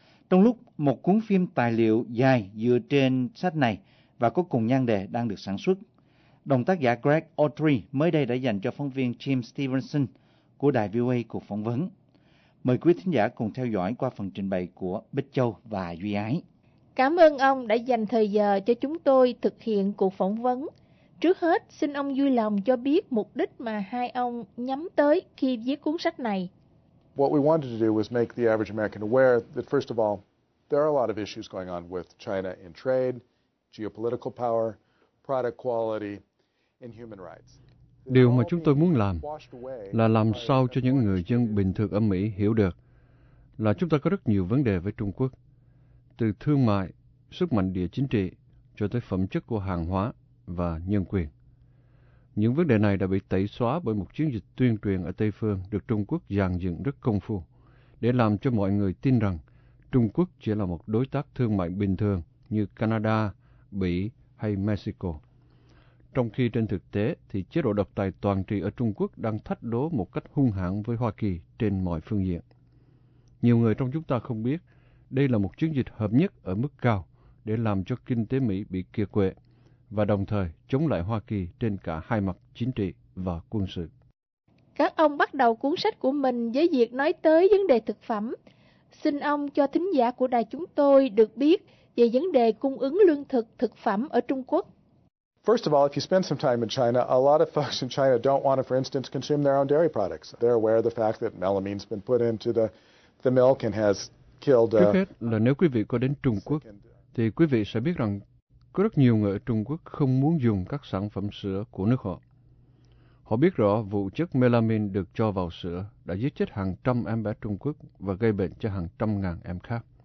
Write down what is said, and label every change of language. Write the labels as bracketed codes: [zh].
[vi] Trong lúc một cuốn phim tài liệu dài dựa trên sách này và có cùng nhan đề đang được sản xuất, đồng tác giả Greg Autry mới đây đã dành cho phóng viên Jim Stevenson của đài VOA cuộc phỏng vấn. Mời quý thính giả cùng theo dõi qua phần trình bày của Bích Châu và Duy Ái. Cảm ơn ông đã dành thời giờ cho chúng tôi thực hiện cuộc phỏng vấn. Trước hết, xin ông vui lòng cho biết mục đích mà hai ông nhắm tới khi viết cuốn sách này. [en] What we wanted to do was make the average American aware that first of all, there are a lot of issues going on with China in trade, geopolitical power, product quality, and human rights. [vi] Điều mà chúng tôi muốn làm sao cho những người dân bình thường ở Mỹ hiểu được là chúng ta có rất nhiều vấn đề với Trung Quốc, từ thương mại, sức mạnh địa chính trị cho tới phẩm chất của hàng hóa và nhân quyền. Những vấn đề này đã bị tẩy xóa bởi một chiến dịch tuyên truyền ở Tây Phương được Trung Quốc dàn dựng rất công phu để làm cho mọi người tin rằng Trung Quốc chỉ là một đối tác thương mại bình thường như Canada, Bỉ hay Mexico. Trong khi trên thực tế thì chế độ độc tài toàn trị ở Trung Quốc đang thách đố một cách hung hãn với Hoa Kỳ trên mọi phương diện. Nhiều người trong chúng ta không biết đây là một chiến dịch hợp nhất ở mức cao để làm cho kinh tế Mỹ bị kiệt quệ và đồng thời chống lại Hoa Kỳ trên cả hai mặt chính trị và quân sự. Các ông bắt đầu cuốn sách của mình với việc nói tới vấn đề thực phẩm. Xin ông cho thính giả của đài chúng tôi được biết về vấn đề cung ứng lương thực, thực phẩm ở Trung Quốc. [en] First of all, if you spend some time in China, a lot of folks in China don't want to, for instance, consume their own dairy products. They're aware of the fact that melamine's been put into the milk and has killed. [vi] Trước hết là nếu quý vị có đến Trung Quốc, thì quý vị sẽ biết rằng có rất nhiều người ở Trung Quốc không muốn dùng các sản phẩm sữa của nước họ. Họ biết rõ vụ chất melamine được cho vào sữa đã giết chết hàng trăm em bé Trung Quốc và gây bệnh cho hàng trăm ngàn em khác.